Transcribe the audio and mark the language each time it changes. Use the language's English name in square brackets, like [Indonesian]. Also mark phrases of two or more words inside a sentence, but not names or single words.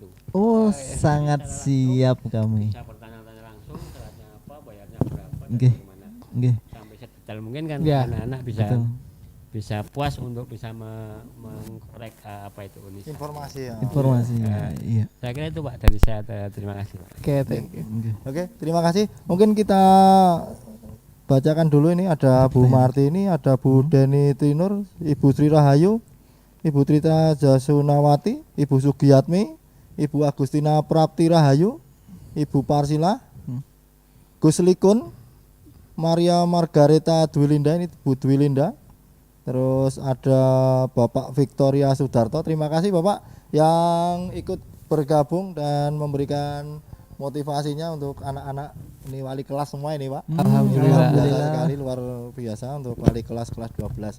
[Indonesian] Oh, sangat siap kami. Bisa bertanya-tanya langsung, syaratnya apa, bayarnya berapa, dan Nggih. bagaimana. Nggih. Sampai sedetail mungkin kan Ya. anak-anak bisa Betul. bisa puas untuk bisa mengkorek apa itu Unisa. Informasi ya. Informasinya. Iya. Saya kira itu Pak dari saya. Terima kasih Pak. Oke, [English] thank you. [Indonesian] Nggih. Oke, terima kasih. Mungkin kita bacakan dulu ini ada Bu Martini, ada Bu Deni Tinur, Ibu Sri Rahayu, Ibu Trita Jasunawati, Ibu Sugiyatmi, Ibu Agustina Prapti Rahayu, Ibu Parsila, Gus Likun, Maria Margareta Dwilinda, ini Bu Dwilinda. Terus ada Bapak Victoria Sudarto. Terima kasih Bapak yang ikut bergabung dan memberikan motivasinya untuk anak-anak ini wali kelas semua ini Pak. Alhamdulillah. Luar biasa sekali, luar biasa untuk wali kelas 12.